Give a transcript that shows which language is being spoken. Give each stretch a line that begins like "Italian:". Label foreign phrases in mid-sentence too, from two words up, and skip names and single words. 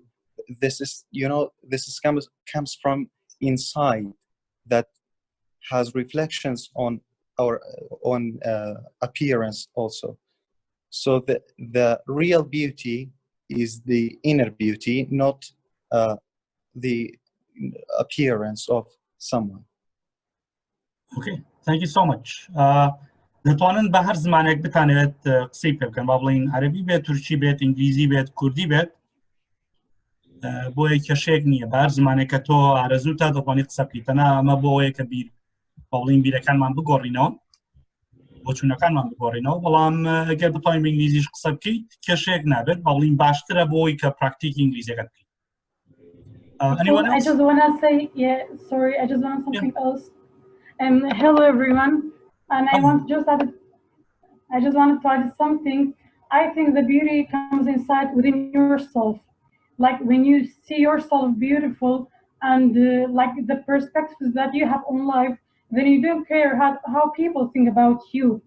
English: This is, comes from inside, that has reflections on our on appearance also. So the real beauty is the inner beauty, not the appearance of someone. Okay, thank you so much.
Central Kurdish: دەتوانن بە هەر زمانێک بتانەوێت قسەی پێ بکەن، با بڵین عەرەبی بێت، تورکی بێت، ئینگلیزی بێت، کوردی بێت، بۆیە کێشەیەک نییە. بە هەر زمانێک کە تۆ ئارەزوو تا دەتوانیت قسە بکەیت. تەنها ئەمە بۆ ئەوەیە کە با بڵین بیرەکانمان بگۆڕینەوە، بۆ چوونەکانمان بگۆڕینەوە. بەڵام ئەگەر بتوانین بە ئینگلیزیش قسە بکەیت کێشەیەک نابێت، با بڵین باشترە بۆ ئەوەی کە پراکتیکی ئینگلیزیەکەت بکەیت.
English: Anyone else? I just want to say, sorry, I just want something else. Hello everyone, and I just wanted to add something. I think the beauty comes inside within yourself. Like when you see yourself beautiful and like the perspectives that you have on life, then you don't care how people think about you.